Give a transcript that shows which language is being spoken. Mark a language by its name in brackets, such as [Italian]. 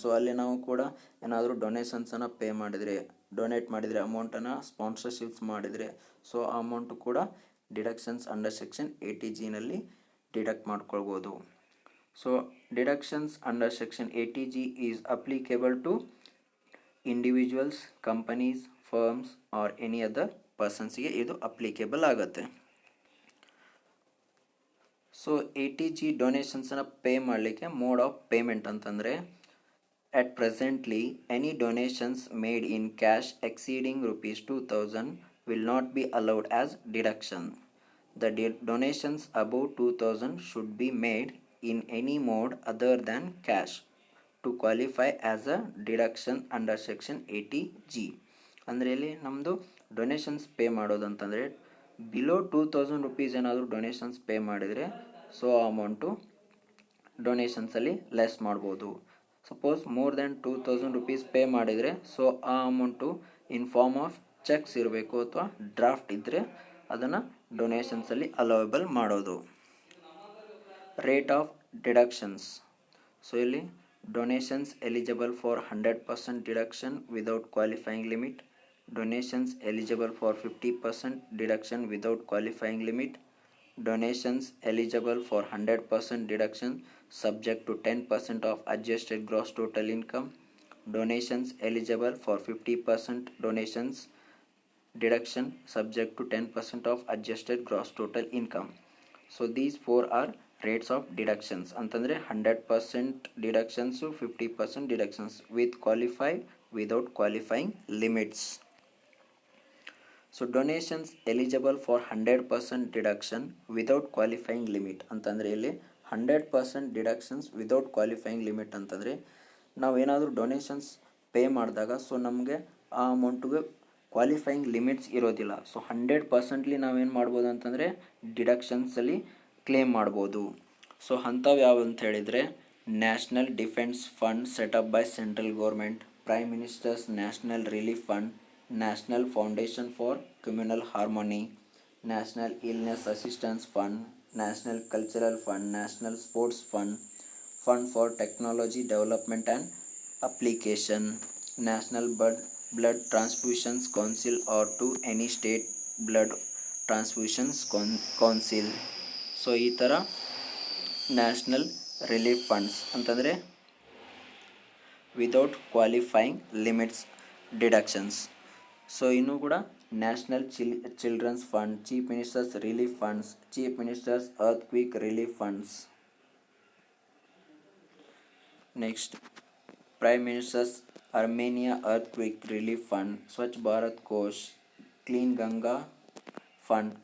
[Kannada] So ಅಲ್ಲಿ ನಾವು ಕೂಡ ಏನಾದರೂ ಡೊನೇಷನ್ಸನ್ನು ಡೊನೇಟ್ ಮಾಡಿದರೆ ಅಮೌಂಟನ್ನು ಸ್ಪಾನ್ಸರ್ಶಿಪ್ಸ್ ಮಾಡಿದರೆ ಸೊ ಆ ಅಮೌಂಟು ಕೂಡ [English] deductions under section 80G [Kannada] ನಲ್ಲಿ ಡಿಡಕ್ಟ್ ಮಾಡ್ಕೊಳ್ಬೋದು. [English] so deductions under section 80G is applicable to individuals, companies, firms or any other ಪರ್ಸನ್ಸ್ಗೆ [Kannada] ಇದು ಅಪ್ಲಿಕೇಬಲ್ ಆಗುತ್ತೆ. ಸೊ 80G ಡೊನೇಷನ್ಸನ್ನು ಪೇ ಮಾಡಲಿಕ್ಕೆ ಮೋಡ್ ಆಫ್ ಪೇಮೆಂಟ್ ಅಂತಂದರೆ [English] at presently any donations made in cash exceeding rupees 2000 will not be allowed as deduction. The donations above 2000 should be made in any mode other than cash to qualify as a deduction under section 80G. [Kannada] ಅಂದರೆ ಇಲ್ಲಿ ನಮ್ಮದು donations pay ಮಾಡೋದಂತಂದರೆ [English] below 2000 rupees [Kannada] ಏನಾದರೂ donations pay ಮಾಡಿದರೆ so ಆ amount ಡೊನೇಷನ್ಸಲ್ಲಿ less ಮಾಡ್ಬೋದು. [English] suppose more than 2000 rupees [Kannada] pay ಮಾಡಿದರೆ so ಆ amount [English] in form of cheques [Kannada] ಇರಬೇಕು ಅಥವಾ ಡ್ರಾಫ್ಟ್ ಇದ್ದರೆ ಅದನ್ನು ಡೊನೇಷನ್ಸಲ್ಲಿ ಅಲೋವೇಬಲ್ ಮಾಡೋದು. [English] Rate of deductions. So ಇಲ್ಲಿ donations eligible for 100% deduction without qualifying limit, donations eligible for 50% deduction without qualifying limit, donations eligible for 100% deduction subject to 10% of adjusted gross total income, donations eligible for 50% donations deduction subject to 10% of adjusted gross total income. So these four are rates of deductions [Kannada] ಅಂತಂದರೆ [English] 100% deductions, 50% deductions with qualified, without qualifying limits. So donations eligible for 100% deduction without qualifying limit ಅಂತಂದರೆ ಇಲ್ಲಿ 100% deductions without qualifying limit [Kannada] ಅಂತಂದರೆ ನಾವೇನಾದರೂ donations pay ಮಾಡಿದಾಗ so ನಮಗೆ ಆ ಅಮೌಂಟಿಗೆ qualifying limits ಇರೋದಿಲ್ಲ. So 100%ಲಿ ನಾವೇನು ಮಾಡ್ಬೋದು ಅಂತಂದರೆ ಡಿಡಕ್ಷನ್ಸಲ್ಲಿ ಕ್ಲೇಮ್ ಮಾಡ್ಬೋದು. ಸೊ ಅಂಥವು ಯಾವ ಅಂತ ಹೇಳಿದರೆ [English] National defence fund set up by central government, prime ministers national relief fund, National Foundation for Communal Harmony, National Illness Assistance Fund, National Cultural Fund, National Sports Fund, Fund for Technology Development and Application, National Blood Transfusions Council or to any state blood transfusions council. So ಈ ಥರ national relief funds ಅಂತಂದರೆ without qualifying limits deductions. [Kannada] So ಇನ್ನೂ ಕೂಡ [English] National children's fund, chief minister's relief funds, chief minister's earthquake relief funds, next prime minister's Armenia earthquake relief fund, Swachh Bharat Kosh, clean Ganga fund.